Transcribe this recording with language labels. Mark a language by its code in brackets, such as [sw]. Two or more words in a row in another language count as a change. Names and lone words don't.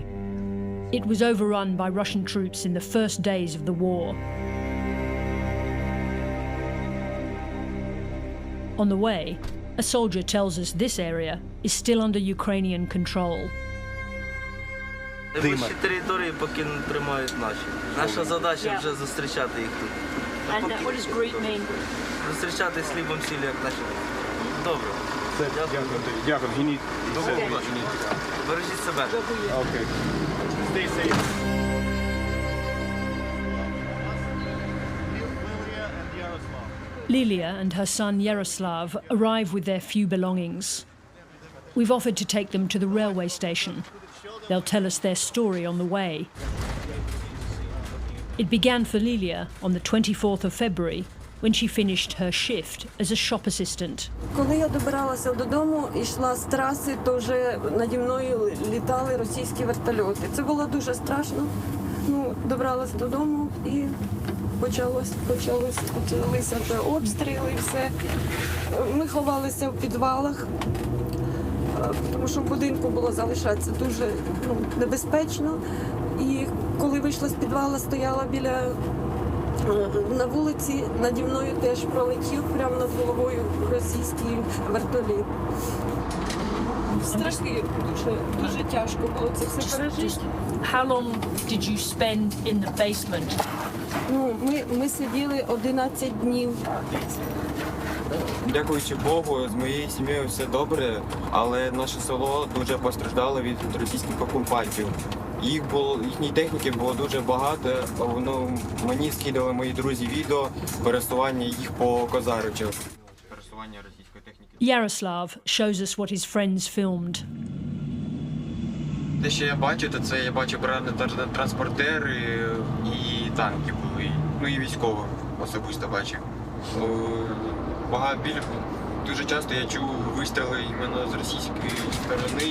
[en] It was overrun by Russian troops in the first days of the war. On the way, a soldier tells us this area is still under Ukrainian control. [uk] Найближчі території поки не тримають наші. Наша задача вже зустрічати їх тут. [en] And what does greet mean? [uk] Зустрічати з хлібом сіль, як наші. Добре. Дякую. Бережіть себе. [en] Okay. Stay safe. Lilia and her son Yaroslav arrive with their few belongings. We've offered to take them to the railway station. They'll tell us their story on the way. It began for Lilia on the 24th of February when she finished her shift as a shop assistant. [uk] Коли я добиралася додому і йшла з траси, то вже наді мною літали російські вертольоти. Це було дуже страшно. Ну, добралася додому і почалися обстріли і все. Ми ховалися в підвалах, тому що в будинку було залишатися дуже небезпечно. І коли вийшла з підвала, стояла на вулиці, наді мною теж пролетів прямо над головою російський вертоліт. Страшно, дуже тяжко було це все пережити. [en] How long did you spend in the basement? [uk] Ну, ми сиділи 11 днів. Дякуючи Богу, з моєю сім'єю все добре, але наше село дуже постраждало від російських окупантів. Їхньої техніки було дуже багато, мені скидали мої друзі відео пересування їх по Козаричах. Пересування російської техніки. [en] Yaroslav shows us what his friends filmed. [uk] Те, що я бачу, то це я бачу транспортери і танки були, ну і військових особисто бачив. Дуже часто я чув вистріли іменно з російської сторони.